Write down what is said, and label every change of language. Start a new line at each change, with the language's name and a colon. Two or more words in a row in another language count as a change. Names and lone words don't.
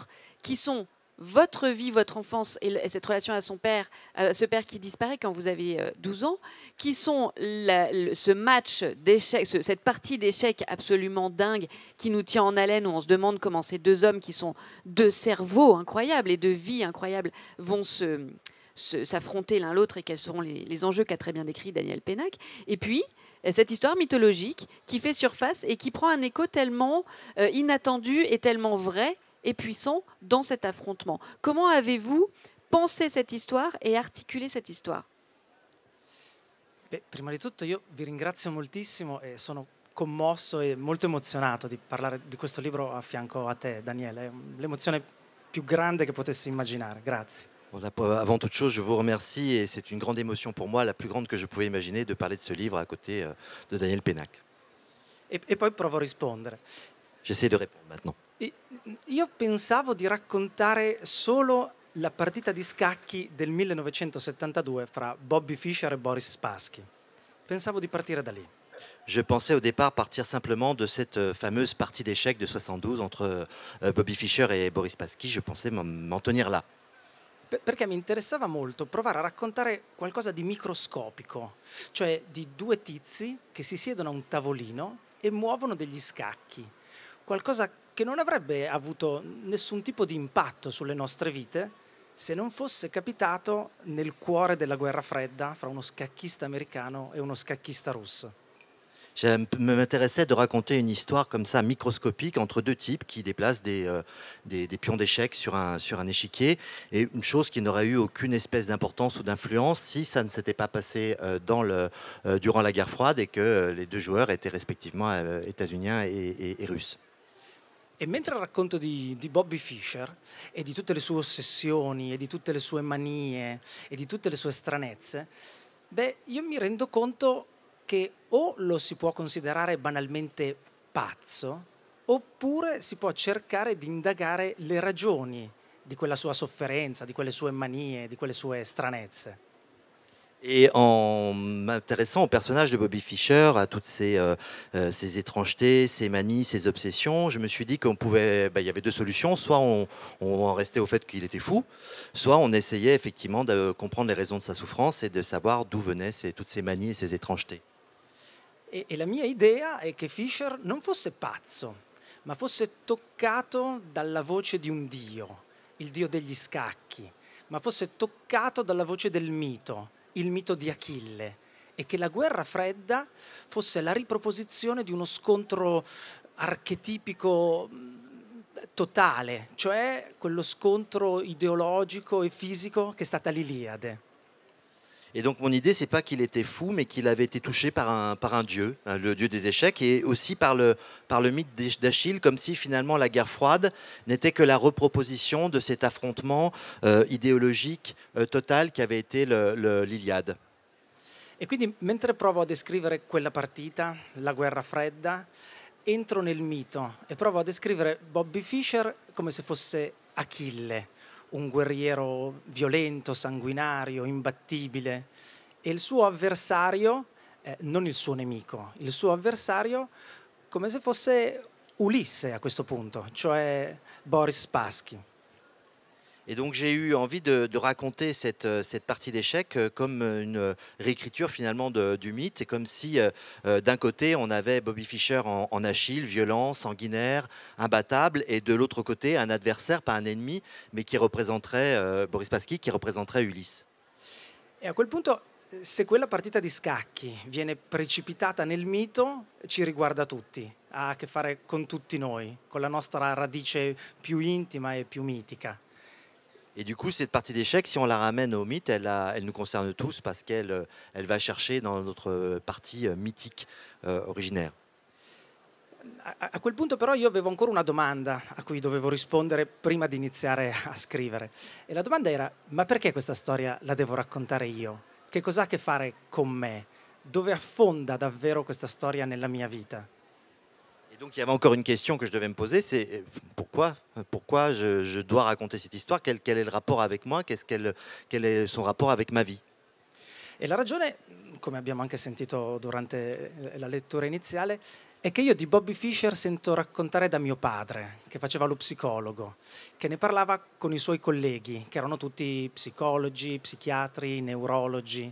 French: qui sont votre vie, votre enfance et cette relation à son père, ce père qui disparaît quand vous avez 12 ans, qui sont ce match d'échecs, cette partie d'échecs absolument dingue qui nous tient en haleine, où on se demande comment ces 2 hommes qui sont 2 cerveaux incroyables et de vie incroyables vont s'affronter l'un l'autre et quels seront les enjeux qu'a très bien décrit Daniel Pénac. Et puis, cette histoire mythologique qui fait surface et qui prend un écho tellement inattendu et tellement vrai et puissant dans cet affrontement. Comment avez-vous pensé cette histoire et articulé cette histoire?
Italian: Beh, prima di tutto io vi ringrazio moltissimo e sono commosso e molto emozionato di parlare di questo libro a fianco a te, Daniele. È l'emozione più grande che potessi immaginare. Grazie.
French: Bon, avant toute chose, je vous remercie et c'est une grande émotion pour moi, la plus grande que je pouvais imaginer, de parler de ce livre à côté de Daniel Pénac.
Italian: E poi provo a rispondere.
French: J'essaie de répondre maintenant.
Italian: Io pensavo di raccontare solo la partita di scacchi del 1972 fra Bobby Fischer e Boris Spassky. Pensavo di partire da lì.
French: Je pensais au départ partir simplement de cette fameuse partie d'échecs de 72 entre Bobby Fischer et Boris Spassky. Je pensais m'en tenir là.
Italian: Perché mi interessava molto provare a raccontare qualcosa di microscopico, cioè di 2 tizi che si siedono a un tavolino e muovono degli scacchi. Qualcosa che non avrebbe avuto nessun tipo di impatto sulle nostre vite se non fosse capitato nel cuore della guerra fredda fra uno scacchista americano e uno scacchista russo.
French: M'intéressait de raconter une histoire comme ça, microscopique, entre 2 types qui déplacent des pions d'échecs sur un échiquier, et une chose qui n'aurait eu aucune espèce d'importance ou d'influence si ça ne s'était pas passé durant la guerre froide et que les 2 joueurs étaient respectivement états-uniens et russes.
Italian: E mentre racconto di Bobby Fischer e di tutte le sue ossessioni e di tutte le sue manie e di tutte le sue stranezze, beh, io mi rendo conto che o lo si può considerare banalmente pazzo, oppure si può cercare di indagare le ragioni di quella sua sofferenza, di quelle sue manie, di quelle sue stranezze.
French: Et en m'intéressant au personnage de Bobby Fischer, à toutes ses étrangetés, ses manies, ses obsessions, je me suis dit qu'il y avait 2 solutions. Soit on en restait au fait qu'il était fou, soit on essayait effectivement de comprendre les raisons de sa souffrance et de savoir d'où venaient toutes ces manies et ces étrangetés.
Italian: E la mia idea è che Fischer non fosse pazzo, ma fosse toccato dalla voce di un dio, il dio degli scacchi, ma fosse toccato dalla voce del mito, il mito di Achille, e che la guerra fredda fosse la riproposizione di uno scontro archetipico totale, cioè quello scontro ideologico e fisico che è stata l'Iliade.
French: Et donc mon idée, c'est pas qu'il était fou, mais qu'il avait été touché par un dieu, le dieu des échecs, et aussi par le mythe d'Achille, comme si finalement la guerre froide n'était que la reproposition de cet affrontement idéologique total qu'avait été l'Iliade.
Italian: E quindi mentre provo a descrivere quella partita, la guerra fredda, entro nel mito e provo a descrivere Bobby Fischer come se fosse Achille, un guerriero violento, sanguinario, imbattibile, e il suo avversario, non il suo nemico, il suo avversario come se fosse Ulisse à questo punto, cioè Boris Spassky.
French: Et donc j'ai eu envie de raconter cette partie d'échecs comme une réécriture finalement du mythe, et comme si d'un côté on avait Bobby Fischer en Achille, violent, sanguinaire, imbattable, et de l'autre côté un adversaire, pas un ennemi, mais qui représenterait Boris Spassky, qui représenterait Ulysse.
Italian: E a quel punto, se quella partita di scacchi viene precipitata nel mito, ci riguarda tutti, ha a che fare con tutti noi, con la nostra radice più intima e più mitica.
French: Et du coup, cette partie d'échecs, si on la ramène au mythe, elle nous concerne tous parce qu'elle va chercher dans notre partie mythique originaire.
Italian: A quel punto però io avevo ancora una domanda a cui dovevo rispondere prima di iniziare a scrivere. E la domanda era: ma perché questa storia la devo raccontare io? Che cos'ha a che fare con me? Dove affonda davvero questa storia nella mia vita?
French: Et donc il y avait encore une question que je devais me poser, c'est pourquoi je dois raconter cette histoire, quel est le rapport avec moi, quel est son rapport avec ma vie.
Italian: E la ragione, come abbiamo anche sentito durante la lettura iniziale, è che io di Bobby Fischer sento raccontare da mio padre, che faceva lo psicologo, che ne parlava con i suoi colleghi, che erano tutti psicologi, psichiatri, neurologi.